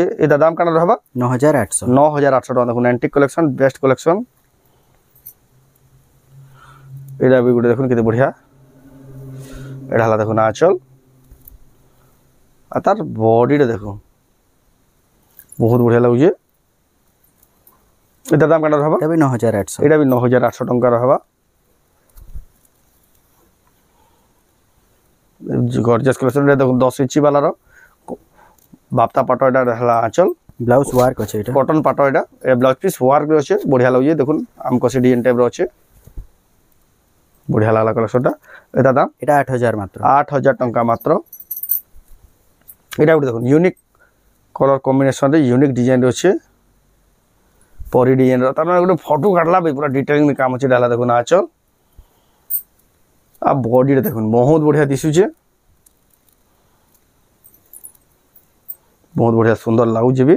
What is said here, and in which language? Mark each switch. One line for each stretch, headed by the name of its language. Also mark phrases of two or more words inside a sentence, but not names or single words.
Odia: ଏଟା ଦାମ କଣା ରହବା 9800 ଟଙ୍କା ଦେଖୁନ
English: antique collection best collection
Odia: ଏଟା ଭି ଗୁଟେ ଦେଖୁନ କେତେ ବଢ଼ିଆ ଏଟା ହଲା ଦେଖୁନ ଆଞ୍ଚଳ ଆ ତାର ବଡି ଦେଖୁନ ବହୁତ ବଢ଼ିଆ ଲାଗୁଜେ। ଏଟା ଦାମ କଣା ରହବା ଏଟା ଭି 9800 ଏଟା ଭି 9800 ଟଙ୍କା ରହବା
English: gorgeous collection
Odia: ଦେଖୋ 10 ଇଞ୍ଚି ୱାଲା ରୋ ବାପତା ପାଟୋ ଏଟା ହଲା ଆଞ୍ଚଳ
English: blouse work
Odia: ଅଛି ଏଟା କଟନ ପାଟୋ ଏଟା ଏ
English: blouse piece work
Odia: ରୋ ଅଛି ବଢ଼ିଆ ଲାଗୁଜେ ଦେଖୁନ ହମକୋ ସେ
English: design type
Odia: ରୋ ଅଛି ବଢ଼ିଆ ଲାଗଲା କଲେକ୍ସନଟା। ଏଟା ଦାମ ଏଟା 8000 ମାତ୍ର 8000 ଟଙ୍କା ମାତ୍ର। ଏଟା ଗୁଟେ ଦେଖୁନ
English: unique colour combination
Odia: ରେ
English: unique design
Odia: ରୋ ଅଛି ପରୀ ଡିଜାଇନ ରୋ ତାର ମାନେ ଗୁଟେ ଫଟୋ କାଟଲା ବେ ପୂରା ଡିଟେଲିଂ ମେ କାମ ଅଛି ଡାଲା ଦେଖୁନ ଆଞ୍ଚଳ ଆ ବଡି ରେ ଦେଖୁନ ବହୁତ ବଢ଼ିଆ ଦିସୁଚେ ବହୁତ ବଢ଼ିଆ ସୁନ୍ଦର ଲାଗୁଚେ ଭି।